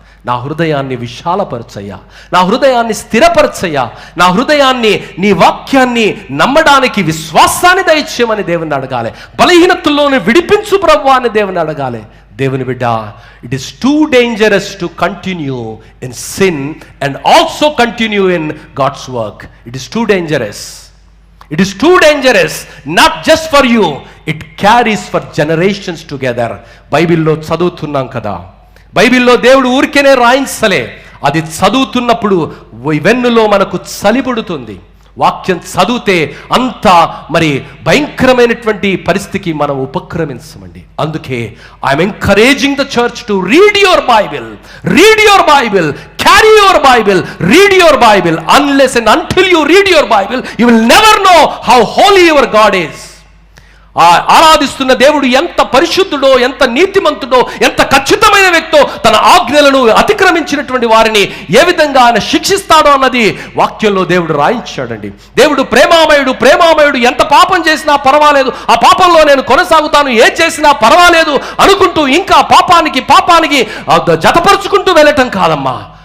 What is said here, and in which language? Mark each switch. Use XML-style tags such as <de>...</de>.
<te>నా హృదయాన్ని విశాలపరచయ్యా, నా హృదయాన్ని స్థిరపరచయ్యా, నా హృదయాన్ని నీ వాక్యాన్ని నమ్మడానికి విశ్వాసాన్ని దయచేయమని దేవుని అడగాలి. బలహీనతల్లోనే విడిపించు ప్రభువా అని దేవుని అడగాలి. దేవుని బిడ్డ,</te> <en>It is too dangerous to continue in sin and also continue in God's work. It is too dangerous. It is too dangerous, not just for you, it carries for generations together.</en> <te>బైబిల్లో చదువుతున్నాం కదా, బైబిల్లో దేవుడు ఊరికేనే రాయించలే, అది చదువుతున్నప్పుడు వెన్నులో మనకు చలిపుడుతుంది. వాక్యం చదివితే అంత మరి భయంకరమైనటువంటి పరిస్థితికి మనం ఉపక్రమించమండి. అందుకే</te> <en>I'm encouraging the church to read your Bible, carry your Bible, read your Bible. Unless and until you read your Bible, you will never know how holy your God is.</en> <te>ఆరాధిస్తున్న దేవుడు ఎంత పరిశుద్ధుడో, ఎంత నీతిమంతుడో, ఎంత ఖచ్చితమైన వ్యక్తో, తన ఆజ్ఞలను అతిక్రమించినటువంటి వారిని ఏ విధంగా ఆయన శిక్షిస్తాడో అన్నది వాక్యంలో దేవుడు రాయించాడండి. దేవుడు ప్రేమామయుడు, ఎంత పాపం చేసినా పర్వాలేదు, ఆ పాపంలో నేను కొనసాగుతాను, ఏ చేసినా పర్వాలేదు అనుకుంటూ ఇంకా పాపానికి జతపరుచుకుంటూ వెళ్ళటం కాదమ్మా.</te>